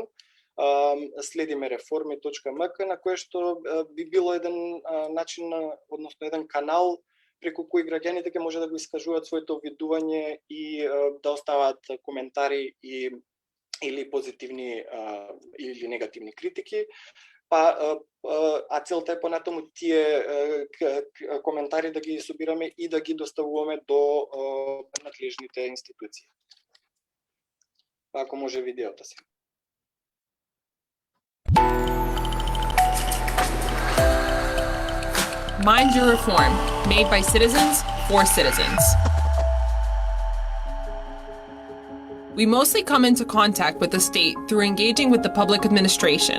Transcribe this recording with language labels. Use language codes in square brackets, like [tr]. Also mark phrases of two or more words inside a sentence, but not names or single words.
[mk] Следиме реформи.мк, на кое што би било еден начин, односно еден канал преку кој граѓаните ќе може да го искажуваат своето видување и да оставаат коментари или позитивни или негативни критики. А целта е понатаму тие коментари да ги собираме и да ги доставуваме до надлежните институции. Ако може видеото се. [en] Mind Your Reform, made by citizens for citizens. We mostly come into contact with the state through engaging with the public administration.